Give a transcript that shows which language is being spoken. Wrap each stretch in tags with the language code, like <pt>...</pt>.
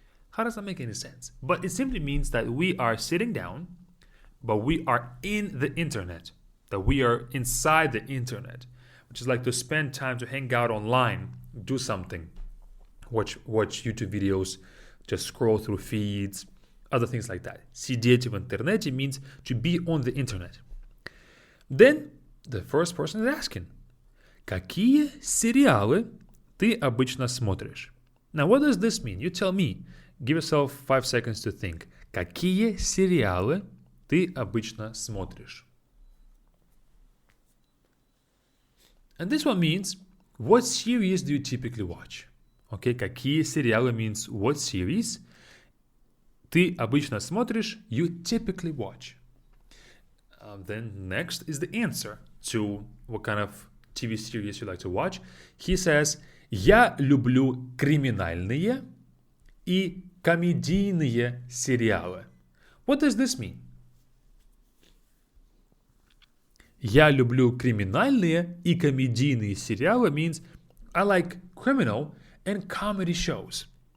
<en>How does that make any sense? But it simply means that we are sitting down, but we are in the internet, that we are inside the internet, which is like to spend time to hang out online, do something, watch YouTube videos, just scroll through feeds, other things like that.</en> <ru>Сидеть в интернете</ru> <en>means to be on the internet. Then the first person is asking,</en> <ru>Какие сериалы ты обычно смотришь?</ru> <en>Now what does this mean? You tell me. Give yourself 5 seconds to think.</en> <ru>Какие сериалы ты обычно смотришь?</ru> <en>And this one means, what series do you typically watch? Okay,</en> <ru>какие сериалы</ru> <en>means what series</en> <ru>ты обычно смотришь,</ru> <en>you typically watch. Then next is the answer to what kind of TV series you like to watch. He says,</en> <ru>я люблю криминальные и комедийные сериалы.</ru> <en>What does this mean?</en> <ru>Я люблю криминальные и комедийные сериалы</ru> <en>means I like criminal and comedy shows.</en>